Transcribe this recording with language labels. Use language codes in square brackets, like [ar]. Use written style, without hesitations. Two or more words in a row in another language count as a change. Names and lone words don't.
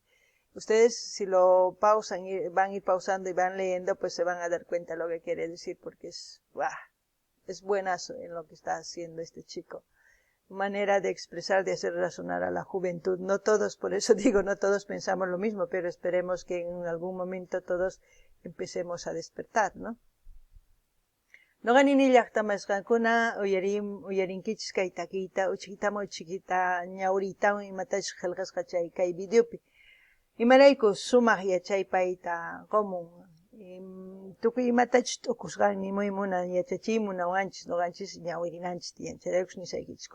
[es] Ustedes, si lo pausan, van a ir pausando y van leyendo, pues se van a dar cuenta de lo que quiere decir, porque es buenazo en lo que está haciendo este chico. Manera de expresar, de hacer razonar a la juventud. No todos, por eso digo, no todos pensamos lo mismo, pero esperemos que en algún momento todos empecemos a despertar, ¿no? [qu] Noqa nini llaqtamasqankuna uyarinkichis kay takiyta, chiquita ñawritawan imatachu qillqasqa kay videopi. Imarayku sumaq yachay payta qomun. Tukuy imatachus t'ukusqan nimuy munan yachachimunawanchis noqanchis ñawirinanchis tiyan. Chayraykus nisaykichis.